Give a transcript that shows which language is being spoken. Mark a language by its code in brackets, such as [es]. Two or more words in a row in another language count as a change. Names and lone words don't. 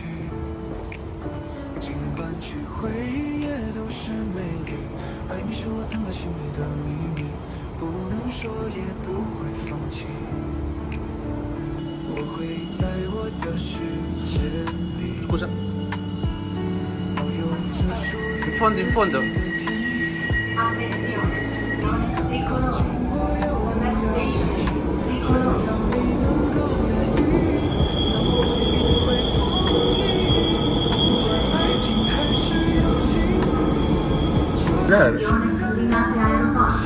[zh] 尽管去回忆也都是美丽，爱你是我藏在心里的秘密，不能说也不会放弃。我会在我的世界里，保有着属于 [it] in fondo. Attenzione, non tricolore. [en] The next station is tricolore. [it] Attenzione, Linate Aeroporto.